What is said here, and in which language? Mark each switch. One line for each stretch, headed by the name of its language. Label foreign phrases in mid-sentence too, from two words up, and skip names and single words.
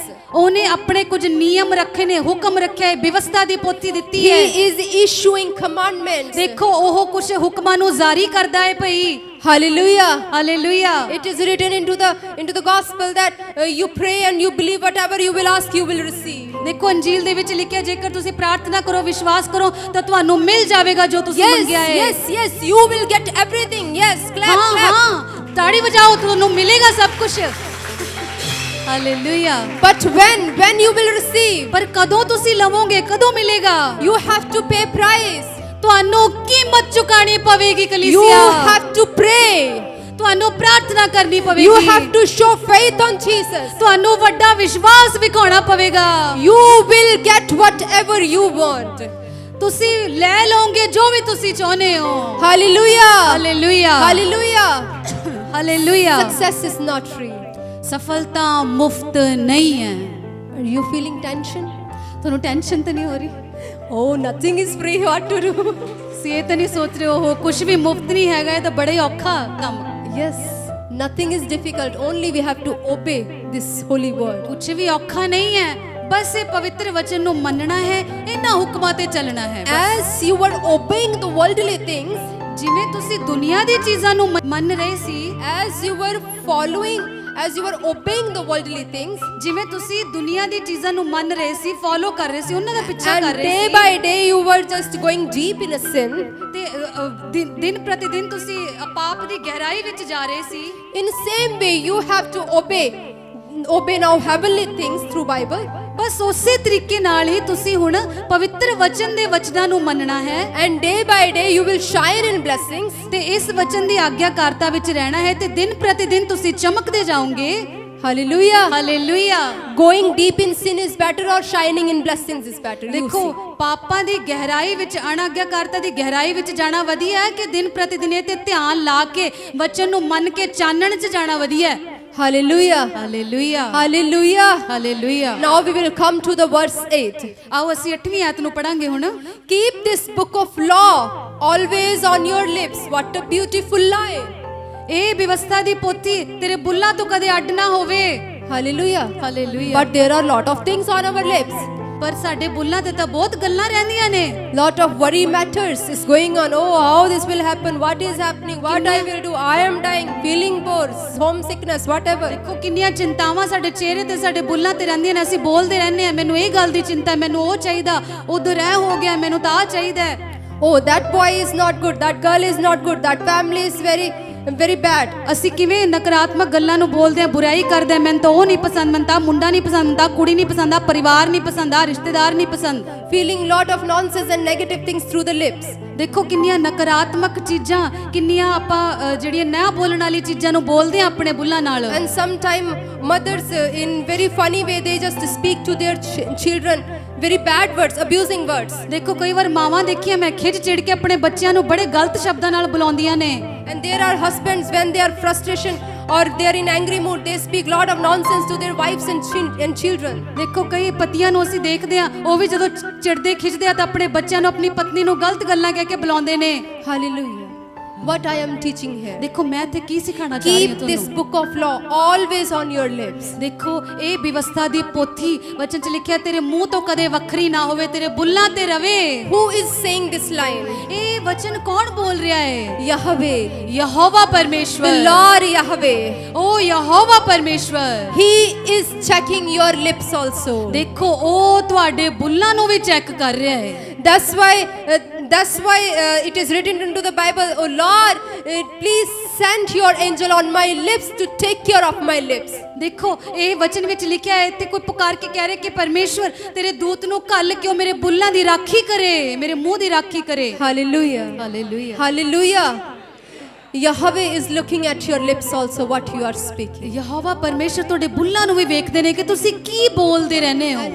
Punjabi: ਉਹਨੇ ਆਪਣੇ ਕੁਝ ਨਿਯਮ ਰੱਖੇ ਨੇ, ਹੁਕਮ ਰੱਖਿਆ ਹੈ, ਵਿਵਸਥਾ ਦੀ ਪੋਥੀ ਦਿੱਤੀ
English: He
Punjabi: ਹੈ।
English: is issuing commandments.
Punjabi: ਦੇਖੋ ਉਹ ਕੁਝ ਹੁਕਮਾਂ ਨੂੰ ਜਾਰੀ ਕਰਦਾ ਹੈ ਭਈ।
English: Hallelujah!
Punjabi: ਹਾਲੇਲੂਇਆ।
English: It is written into the gospel that you pray and you believe whatever you will ask, you will receive.
Punjabi: ਦੇਖੋ ਅੰਜੀਲ ਦੇ ਵਿੱਚ ਲਿਖਿਆ ਜੇਕਰ ਤੁਸੀਂ ਪ੍ਰਾਰਥਨਾ ਕਰੋ, ਵਿਸ਼ਵਾਸ ਕਰੋ ਤਾਂ ਤੁਹਾਨੂੰ ਮਿਲ ਜਾਵੇਗਾ ਜੋ ਤੁਸੀਂ
English: Yes,
Punjabi: ਮੰਗਿਆ ਹੈ।
English: yes, you will get everything. Yes, clap,
Punjabi: ਹਾਂ
English: clap.
Punjabi: ਹਾਂ ਤਾੜੀ ਵਜਾਓ, ਤੁਹਾਨੂੰ ਮਿਲੇਗਾ ਸਭ ਕੁਝ। ਹਾਲੇਲੂਇਆ।
English: But when you will receive,
Punjabi: ਪਰ ਕਦੋਂ ਤੁਸੀਂ ਲਵੋਗੇ, ਕਦੋਂ ਮਿਲੇਗਾ?
English: you have to pay price.
Punjabi: ਤੁਹਾਨੂੰ ਕੀਮਤ ਚੁਕਾਣੀ ਪਵੇਗੀ
English: You
Punjabi: ਕਲੀਸਿਆ।
English: have to pray.
Punjabi: ਤੁਹਾਨੂੰ ਪ੍ਰਾਰਥਨਾ ਕਰਨੀ ਪਵੇਗੀ।
English: You have to show faith on Jesus.
Punjabi: ਤੁਹਾਨੂੰ ਵੱਡਾ ਵਿਸ਼ਵਾਸ ਵਿਖਾਉਣਾ ਪਵੇਗਾ।
English: You will get whatever you want.
Punjabi: ਤੁਸੀਂ ਲੈ ਲਓਗੇ ਜੋ ਵੀ ਤੁਸੀਂ ਚਾਹੁੰਦੇ ਹੋ।
English: Hallelujah!
Punjabi: ਹਾਲੇਲੂਇਆ।
English: Hallelujah!
Punjabi: ਹਾਲੇਲੂਇਆ।
English: Success is not free.
Punjabi: ਸਫਲਤਾ ਮੁਫਤ ਨਹੀਂ ਹੈ।
English: Are you feeling tension?
Punjabi: ਤੁਹਾਨੂੰ ਟੈਨਸ਼ਨ ਤਾਂ ਨਹੀਂ ਹੋ ਰਹੀ?
English: Oh, nothing is free. What to do?
Punjabi: ਤੁਸੀਂ ਇਹ ਤਾਂ ਨਹੀਂ ਸੋਚ ਰਹੇ ਹੋ ਕੁਝ ਵੀ ਮੁਫਤ ਨਹੀਂ ਹੈਗਾ, ਇਹ ਤਾਂ ਬੜਾ ਹੀ ਔਖਾ ਕੰਮ।
English: Yes, nothing is difficult. Only we have to obey this holy word.
Punjabi: ਕੁਝ ਵੀ ਔਖਾ ਨਹੀਂ ਹੈ, ਬਸ ਇਹ ਪਵਿੱਤਰ ਵਚਨ ਨੂੰ ਮੰਨਣਾ ਹੈ, ਇਹਨਾਂ ਹੁਕਮਾਂ ਤੇ ਚੱਲਣਾ ਹੈ।
English: As you were obeying the worldly things,
Punjabi: ਜਿਵੇਂ ਤੁਸੀਂ ਦੁਨੀਆ ਦੀ ਚੀਜ਼ਾਂ ਨੂੰ ਮੰਨ ਰਹੇ ਸੀ,
English: as you were following, as you were obeying the worldly things,
Punjabi: ਜਿਵੇਂ ਤੁਸੀਂ ਦੁਨੀਆ ਦੀ ਚੀਜ਼ਾਂ ਨੂੰ ਮੰਨ ਰਹੇ ਸੀ, ਫੋਲੋ ਕਰ ਰਹੇ ਸੀ, ਉਹਨਾਂ ਦਾ ਪਿੱਛਾ
English: and
Punjabi: ਕਰ ਰਹੇ
English: day
Punjabi: ਸੀ,
English: by day you were just going deep in a sin,
Punjabi: ਤੇ ਦਿਨ ਪ੍ਰਤੀ ਦਿਨ ਤੁਸੀਂ ਪਾਪ ਦੀ ਗਹਿਰਾਈ ਵਿੱਚ ਜਾ ਰਹੇ ਸੀ।
English: in same way you have to obey now heavenly things through Bible,
Punjabi: ਬਸ ਉਸੇ ਤਰੀਕੇ ਨਾਲ ਹੀ ਤੁਸੀਂ ਹੁਣ ਪਵਿੱਤਰ ਵਚਨ ਦੇ ਵਚਨਾਂ ਨੂੰ ਮੰਨਣਾ ਹੈ,
English: and day by day you will shine in blessings.
Punjabi: ਤੇ ਇਸ ਵਚਨ ਦੀ ਆਗਿਆਕਾਰਤਾ ਵਿੱਚ ਰਹਿਣਾ ਹੈ, ਤੇ ਦਿਨ ਪ੍ਰਤੀ ਦਿਨ ਤੁਸੀਂ ਚਮਕਦੇ ਜਾਓਗੇ।
English: Hallelujah.
Punjabi: ਹਾਲੇਲੂਇਆ।
English: Going deep in sin is better or shining in blessings is better? You
Punjabi: ਦੇਖੋ
English: see.
Punjabi: ਪਾਪਾਂ ਦੀ ਗਹਿਰਾਈ ਵਿੱਚ, ਅਣਆਗਿਆਕਾਰਤਾ ਦੀ ਗਹਿਰਾਈ ਵਿੱਚ ਜਾਣਾ ਵਧੀਆ ਹੈ ਕਿ ਦਿਨ ਪ੍ਰਤੀ ਦਿਨ ਇਹ ਤੇ ਧਿਆਨ ਲਾ ਕੇ ਵਚਨ ਨੂੰ ਮੰਨ ਕੇ ਚਾਨਣ 'ਚ ਜਾਣਾ ਵਧੀਆ ਹੈ।
English: Hallelujah.
Punjabi: ਹਾਲੇਲੂਇਆ।
English: Hallelujah.
Punjabi: ਹਾਲੇਲੂਇਆ।
English: Now we will come to the verse 8.
Punjabi: ਆਓ ਅਸੀਂ 8ਵੀਂ ਆਇਤ ਨੂੰ ਪੜਾਂਗੇ ਹੁਣ।
English: Keep this book of law always on your lips. What a beautiful lie.
Punjabi: ਇਹ ਵਿਵਸਥਾ ਦੀ ਪੋਥੀ ਤੇਰੇ ਬੁੱਲਾਂ ਤੋਂ ਕਦੇ ਅੱਡ ਨਾ ਹੋਵੇ।
English: Hallelujah.
Punjabi: ਹਾਲੇਲੂਇਆ।
English: But there are lot of things on our lips.
Punjabi: ਪਰ ਸਾਡੇ ਬੁੱਲਾਂ ਤੇ ਤਾਂ ਬਹੁਤ ਗੱਲਾਂ ਰਹਿੰਦੀਆਂ ਨੇ।
English: Lot of worry matters is going on. Oh, how this will happen? What is happening? What I will do? I am dying. Feeling bored. Homesickness. Whatever.
Punjabi: ਦੇਖੋ ਕਿੰਨੀਆਂ ਚਿੰਤਾਵਾਂ ਸਾਡੇ ਚਿਹਰੇ ਤੇ ਸਾਡੇ ਬੁੱਲਾਂ ਤੇ ਰਹਿੰਦੀਆਂ ਨੇ। ਅਸੀਂ ਬੋਲਦੇ ਰਹਿੰਦੇ ਆ, ਮੈਨੂੰ ਇਹ ਗੱਲ ਦੀ ਚਿੰਤਾ, ਮੈਨੂੰ ਉਹ ਚਾਹੀਦਾ, ਉਧਰ ਇਹ ਹੋ ਗਿਆ, ਮੈਨੂੰ ਤਾਂ ਆ ਚਾਹੀਦਾ ਹੈ।
English: Oh, that boy is not good. That girl is not good. That family is very bad.
Punjabi: ਅਸੀਂ ਕਿਵੇਂ ਨਕਾਰਾਤਮਕ ਗੱਲਾਂ ਨੂੰ ਬੋਲਦੇ ਆ, ਬੁਰਾਈ ਕਰਦੇ ਆ, ਮੈਨੂੰ ਤਾਂ ਉਹ ਨਹੀਂ ਪਸੰਦ, ਮੈਨੂੰ ਤਾਂ ਮੁੰਡਾ ਨਹੀਂ ਪਸੰਦ, ਮੈਨੂੰ ਤਾਂ ਕੁੜੀ ਨਹੀਂ ਪਸੰਦ, ਆ ਪਰਿਵਾਰ ਨਹੀਂ ਪਸੰਦ, ਆ ਰਿਸ਼ਤੇਦਾਰ ਨਹੀਂ ਪਸੰਦ।
English: Feeling lot of nonsense and negative things through the lips.
Punjabi: ਦੇਖੋ ਕਿੰਨੀਆਂ ਨਕਾਰਾਤਮਕ ਚੀਜ਼ਾਂ, ਕਿੰਨੀਆਂ ਆਪਾਂ ਜਿਹੜੀਆਂ ਨਾ ਬੋਲਣ ਵਾਲੀ ਚੀਜ਼ਾਂ ਨੂੰ ਬੋਲਦੇ ਆ ਆਪਣੇ ਬੁੱਲਾਂ ਨਾਲ।
English: And sometime mothers in very funny way they just speak to their children very bad words, abusing words.
Punjabi: ਦੇਖੋ ਕਈ ਵਾਰ ਮਾਵਾਂ ਦੇਖੀਆਂ ਮੈਂ ਖਿੱਚ ਚਿੜ ਕੇ ਆਪਣੇ ਬੱਚਿਆਂ ਨੂੰ ਬੜੇ ਗਲਤ ਸ਼ਬਦਾਂ ਨਾਲ ਬੁਲਾਉਂਦੀਆਂ ਨੇ।
English: And there are husbands when they are frustration or they are in angry mood they speak lot of nonsense to their wives and children.
Punjabi: ਦੇਖੋ ਕਈ ਪਤੀਆਂ ਨੂੰ ਅਸੀਂ ਦੇਖਦੇ ਆ, ਉਹ ਵੀ ਜਦੋਂ ਚਿੜਦੇ ਖਿੱਚਦੇ ਆ ਤਾਂ ਆਪਣੇ ਬੱਚਿਆਂ ਨੂੰ, ਆਪਣੀ ਪਤਨੀ ਨੂੰ ਗਲਤ ਗੱਲਾਂ ਕਹਿ ਕੇ ਬੁਲਾਉਂਦੇ ਨੇ।
English: Hallelujah. What I am teaching here.
Punjabi: ਦੇਖੋ ਮੈਂ ਇੱਥੇ ਕੀ ਸਿਖਾਉਣਾ ਚਾਹ ਰਹੀ ਹਾਂ
English: Keep this
Punjabi: ਤੁਹਾਨੂੰ।
English: book of law always on your lips.
Punjabi: ਦੇਖੋ ਇਹ ਵਿਵਸਥਾ ਦੀ ਪੋਥੀ ਵਚਨ 'ਚ ਲਿਖਿਆ ਤੇਰੇ ਮੂੰਹ ਤੋਂ ਕਦੇ ਵੱਖਰੀ ਨਾ ਹੋਵੇ, ਤੇਰੇ ਬੁੱਲਾਂ ਤੇ ਰਵੇ।
English: Who is saying this line?
Punjabi: ਇਹ ਵਚਨ ਕੌਣ ਬੋਲ ਰਿਹਾ ਹੈ?
English: Yahweh.
Punjabi: ਯਹੋਵਾ
English: The
Punjabi: ਪਰਮੇਸ਼ਵਰ।
English: Lord Yahweh.
Punjabi: ਉਹ ਯਹੋਵਾ ਪਰਮੇਸ਼ਵਰ।
English: He is checking your lips also.
Punjabi: ਦੇਖੋ ਉਹ ਤੁਹਾਡੇ ਬੁੱਲਾਂ ਨੂੰ ਵੀ ਚੈੱਕ ਕਰ ਰਿਹਾ ਹੈ।
English: That's why it is written into the Bible, oh Lord, please send your angel on my lips to take care of my lips.
Punjabi: ਦੇਖੋ ਇਹ ਵਚਨ ਵਿੱਚ ਲਿਖਿਆ ਹੈ, ਇੱਥੇ ਕੋਈ ਪੁਕਾਰ ਕੇ ਕਹਿ ਰਿਹਾ ਕਿ ਪਰਮੇਸ਼ਵਰ ਤੇਰੇ ਦੂਤ ਨੂੰ ਘੱਲ ਕੇ ਉਹ ਮੇਰੇ ਬੁੱਲਾਂ ਦੀ ਰਾਖੀ ਕਰੇ, ਮੇਰੇ ਮੂੰਹ ਦੀ ਰਾਖੀ ਕਰੇ।
English: Hallelujah.
Punjabi: ਹਾਲੇਲੂਇਆ।
English: Hallelujah. Yahweh is looking at your lips also, what you are speaking.
Punjabi: ਯਹੋਵਾ ਪਰਮੇਸ਼ਰ ਤੁਹਾਡੇ ਬੁੱਲਾਂ ਨੂੰ ਵੀ ਵੇਖਦੇ ਨੇ ਕਿ ਤੁਸੀਂ ਕੀ ਬੋਲਦੇ ਰਹਿੰਦੇ ਹੋ,